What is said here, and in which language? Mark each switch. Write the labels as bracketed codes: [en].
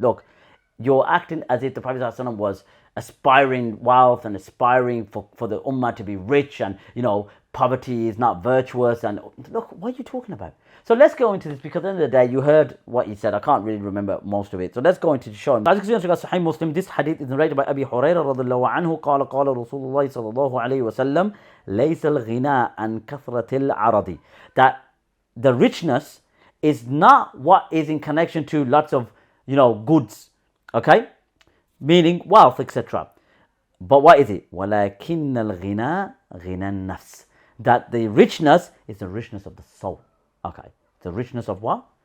[en] Look, you're acting as if the Prophet ﷺ was aspiring wealth and aspiring for the ummah to be rich, and poverty is not virtuous, and look, what are you talking about? So let's go into this, because at the end of the day, you heard what he said. I can't really remember most of it. So let's go into the show. As you can see on Sahih Muslim, this hadith is narrated by Abi Hurairah radhiallahu anhu. [ar] قال Rasulullah sallallahu alayhi wa sallam, ليس الغنى عن كثرة العرض. [en] That the richness is not what is in connection to lots of, goods. Okay? Meaning wealth, etc. But what is it? [ar] ولكن الغنى غنى النفس. [en] That the richness is the richness of the soul. Okay, the richness of what?